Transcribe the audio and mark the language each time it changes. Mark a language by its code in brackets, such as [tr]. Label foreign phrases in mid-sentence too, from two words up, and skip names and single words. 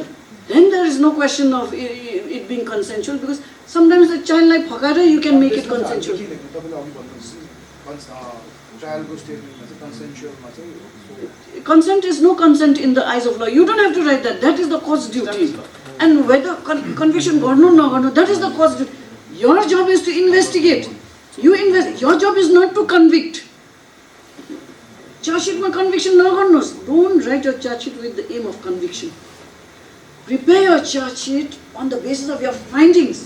[en] Then there is no question of it being consensual, because sometimes the child like phakara, you can make it consensual. Consent is no consent in the eyes of law. You don't have to write that. That is the court's duty. And whether conviction [ne] गर्नु न गर्नु, [en] that is the court's duty. Your job is to investigate. Your job is not to convict. Charge sheet [ne] ma conviction na garnus. [en] Don't write your charge sheet with the aim of conviction. Prepare your charge sheet on the basis of your findings.